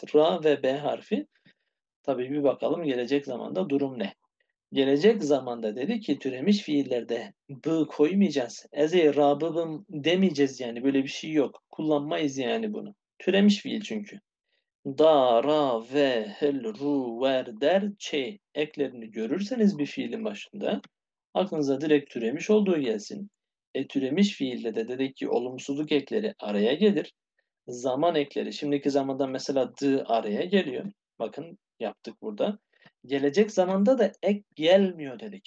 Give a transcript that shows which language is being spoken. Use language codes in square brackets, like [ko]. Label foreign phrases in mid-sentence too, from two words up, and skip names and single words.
[tr] Ra ve B harfi. Tabii bir bakalım gelecek zamanda durum ne? Gelecek zamanda dedi ki türemiş fiillerde b koymayacağız. Eze rabıbım demeyeceğiz yani böyle bir şey yok. Kullanmayız yani bunu. Türemiş fiil çünkü. Da, ra, ve, hel, ru, ver, der, çe eklerini görürseniz bir fiilin başında aklınıza direkt türemiş olduğu gelsin. Türemiş fiilde de dedik ki olumsuzluk ekleri araya gelir. Zaman ekleri şimdiki zamanda mesela d araya geliyor. Bakın yaptık burada. Gelecek zamanda da ek gelmiyor dedik.